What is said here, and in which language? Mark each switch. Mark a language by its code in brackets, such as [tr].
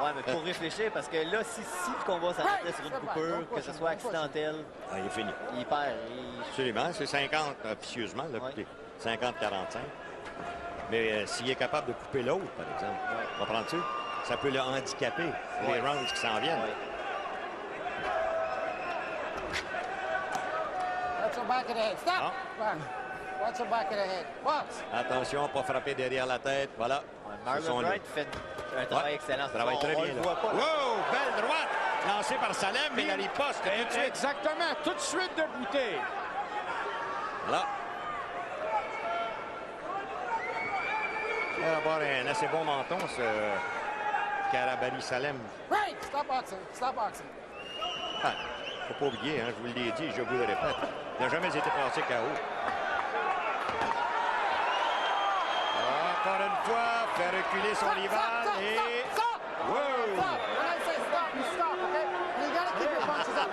[fr] Ouais, mais pour réfléchir, parce que là, si le combat s'arrêtait sur une coupure, que ce soit accidentel, il est fini. il perd. Absolument, c'est 50 officieusement, là, Ouais. 50-45. Mais s'il est capable de couper l'autre, par exemple, comprends-tu? Ça peut le handicaper, les rounds qui s'en viennent. [en] Watch your back of the head. Stop! Ah. Back. Watch your back of the head. Box. [fr] Attention, pas frapper derrière la tête. Voilà. Marlon Wright fait un travail excellent. Travaille très bien. On le Là. voit pas. Wow! Belle droite! Lancée par Salem, mais la riposte. Tout de suite. Exactement, tout de suite de Boutet. Voilà. Il va avoir un assez bon menton, ce Karabali Salem. [en] Right! Stop boxing. Stop boxing. [fr] Ah, faut pas oublier, hein, je vous l'ai dit, je vous le répète. Il n'a jamais été passé KO. Encore une fois, fait reculer son rival et... Wow! [en] When I say stop, you stop, okay? And you gotta keep your punches up.